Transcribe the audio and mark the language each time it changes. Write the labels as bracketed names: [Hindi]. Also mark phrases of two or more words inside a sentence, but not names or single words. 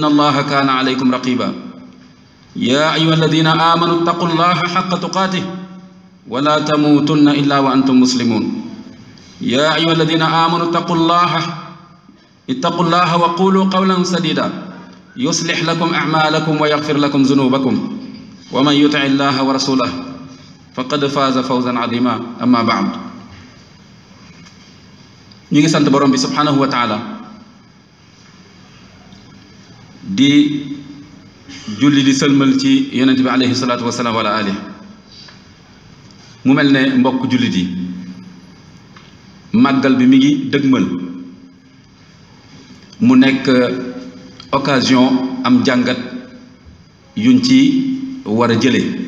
[Arabic] الله كان عليكم رقيبا يا أيها الذين آمنوا اتقوا الله حق تقاته ولا تموتن إلا وأنتم مسلمون يا أيها الذين آمنوا اتقوا الله وقولوا قولا سديدا يصلح لكم أعمالكم ويغفر لكم ذنوبكم ومن يطع الله ورسوله فقد فاز فوزا عظيما أما بعد [Wolof] ñu ngi sant Borom bi [Arabic] سبحانه وتعالى [Wolof] دي julli di sëlmal ci yonent bi [Arabic] عليه الصلاة والسلام [Wolof] wala ali mu mel ne mbokk jullit yi màggal bi mi ngi dëgmal mu nekk occasion am jàngat yuñ ci war a jële